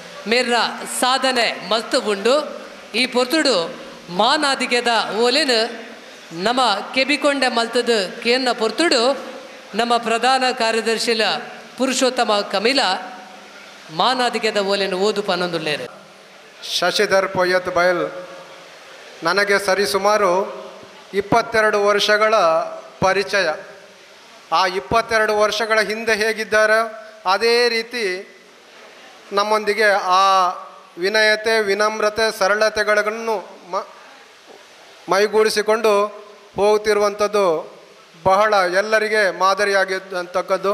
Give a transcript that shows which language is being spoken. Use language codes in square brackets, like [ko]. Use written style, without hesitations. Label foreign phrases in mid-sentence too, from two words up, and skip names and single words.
[tcy] ಮೇರ ಸಾಧನೆ ಮಸ್ತ್ ಉಂಡು. ಈ ಪೊರ್ತುಡು ಮಾನಾದಿಗೆದ ಓಲೆನು ನಮ್ಮ ಕೆಬಿಕೊಂಡೆ ಮಲ್ತದ ಕೇನ್ನ ಪೊರ್ತುಡು ನಮ್ಮ ಪ್ರಧಾನ ಕಾರ್ಯದರ್ಶಿಲ ಪುರುಷೋತ್ತಮ ಕಮಿಲ ಮಾನಾದಿಗೆದ ಓಲೆನು ಓದು ಪನ್ನೊಂದುಲ್ಲೇರು. [kn] ಶಶಿಧರ್ ಪೊಯ್ಯತ್ ಬಯಲ್ ನನಗೆ ಸರಿಸುಮಾರು 22 ವರ್ಷಗಳ ಪರಿಚಯ. ಆ 22 ವರ್ಷಗಳ ಹಿಂದೆ ಹೇಗಿದ್ದಾರೆ ಅದೇ ರೀತಿ ನಮ್ಮೊಂದಿಗೆ ಆ ವಿನಯತೆ, ವಿನಮ್ರತೆ, ಸರಳತೆಗಳನ್ನು ಮೈಗೂಡಿಸಿಕೊಂಡು ಹೋಗುತ್ತಿರುವಂಥದ್ದು ಬಹಳ ಎಲ್ಲರಿಗೆ ಮಾದರಿಯಾಗಿರ್ತಕ್ಕದ್ದು.